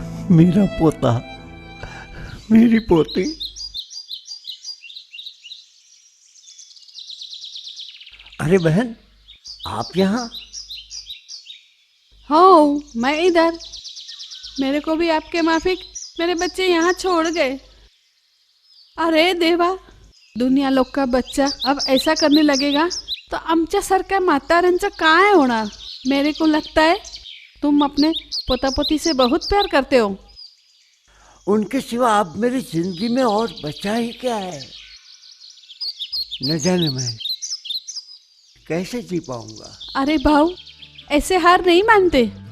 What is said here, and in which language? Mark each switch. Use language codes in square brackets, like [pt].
[hi] मेरा पोता, मेरी पोती। अरे बहन, आप यहाँ? हो, मैं इधर। मेरे को भी आपके माफिक मेरे बच्चे यहाँ छोड़ गए। अरे देवा, दुनिया लोक का बच्चा अब ऐसा करने लगेगा तो [mr] आमच्या सारख्या म्हाताऱ्यांचं काय होणार? [hi] मेरे को लगता है तुम अपने पोता पोती से बहुत प्यार करते हो। उनके सिवा अब मेरी जिंदगी में और बचा ही क्या है? न जाने मैं कैसे जी पाऊंगा। अरे भाऊ, ऐसे हार नहीं मानते।